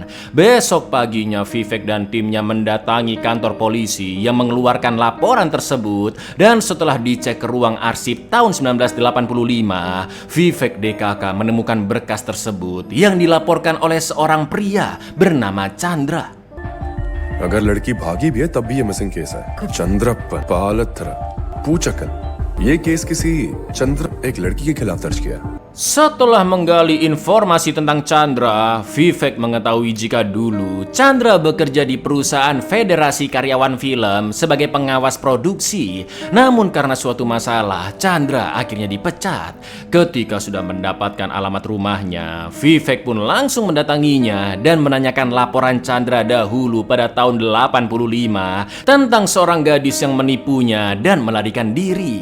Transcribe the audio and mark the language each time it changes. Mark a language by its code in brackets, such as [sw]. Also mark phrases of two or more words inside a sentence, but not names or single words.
[id] Besok paginya Vivek dan timnya mendatangi kantor polisi yang mengeluarkan laporan tersebut dan setelah dicek ke ruang arsip tahun 1985, Vivek DKK menemukan berkas tersebut yang dilaporkan oleh seorang pria bernama Chandra. [hi] अगर लड़की भागी भी है तब भी ये मिसिंग केस है। चंद्रप्पन, पालथरा, पूचकन, ये केस किसी चंद्र एक लड़की के खिलाफ दर्ज किया। [id] Setelah menggali informasi tentang Chandra, Vivek mengetahui jika dulu Chandra bekerja di perusahaan Federasi Karyawan Film sebagai pengawas produksi. Namun karena suatu masalah, Chandra akhirnya dipecat. Ketika sudah mendapatkan alamat rumahnya, Vivek pun langsung mendatanginya dan menanyakan laporan Chandra dahulu pada tahun 85 tentang seorang gadis yang menipunya dan melarikan diri.